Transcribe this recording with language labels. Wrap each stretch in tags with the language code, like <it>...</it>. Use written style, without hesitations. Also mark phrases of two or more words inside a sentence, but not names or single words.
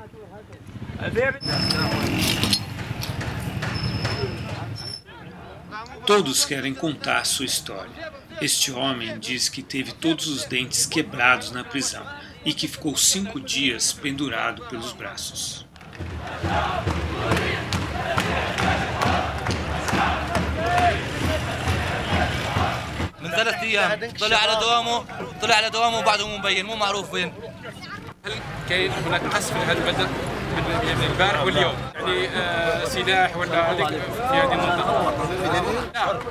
<pt>Todos querem contar sua história. Este homem diz que teve todos os dentes quebrados na prisão e que ficou 5 dias pendurado pelos braços.</pt> <ar>من 3 أيام طلع على دوامه وبعده مو مبين مو معروف وين. هل كاين هناك قصف في هذا البلد يعني البارح واليوم يعني سلاح ولا هذيك في هذه المنطقه؟</ar>